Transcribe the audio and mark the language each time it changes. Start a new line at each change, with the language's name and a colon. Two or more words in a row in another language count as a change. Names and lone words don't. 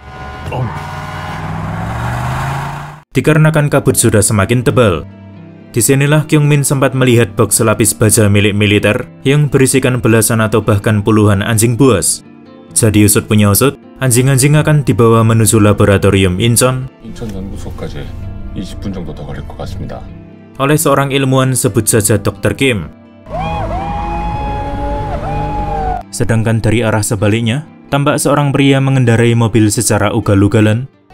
Indonesian: Dikarenakan kabut sudah semakin tebal. Disinilah Kyung Min sempat melihat box selapis baja milik militer yang berisikan belasan atau bahkan puluhan anjing buas. Jadi usut punya usut, anjing-anjing akan dibawa menuju laboratorium Incheon.
Korean: 인천 연구소까지 20분 정도 더 걸릴 것 같습니다.
Indonesian: Oleh seorang ilmuwan sebut saja Dr. Kim. Sedangkan dari arah sebaliknya, tampak seorang pria mengendarai mobil secara ugal-ugalan.